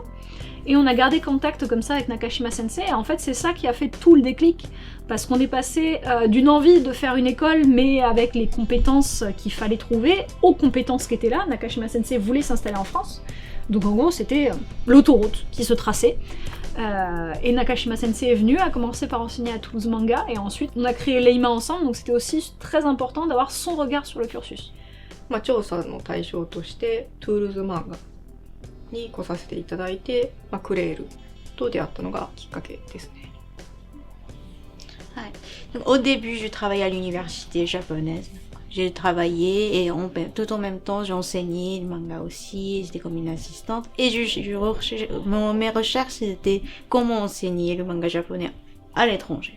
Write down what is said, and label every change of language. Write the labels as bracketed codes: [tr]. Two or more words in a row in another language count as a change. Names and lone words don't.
[fr] Et on a gardé contact comme ça avec Nakashima Sensei, et en fait c'est ça qui a fait tout le déclic, parce qu'on est passé d'une envie de faire une école mais avec les compétences qu'il fallait trouver, aux compétences qui étaient là. Nakashima Sensei voulait s'installer en France, donc en gros c'était l'autoroute qui se traçait. Et Nakashima Sensei est venu, a commencé par enseigner à Toulouse Manga, et ensuite on a créé Leima ensemble, donc c'était aussi très important d'avoir son regard sur le cursus. [ja] 調査の対象としてトゥールーズ漫画に来させていただいて、クレールと出会ったのがきっかけですね。 [fr] Donc, au début, je travaillais à l'université japonaise. J'ai travaillé et tout en même temps, j'ai enseigné le manga aussi. J'étais comme une assistante. Et mes recherches, c'était comment enseigner le manga japonais à l'étranger.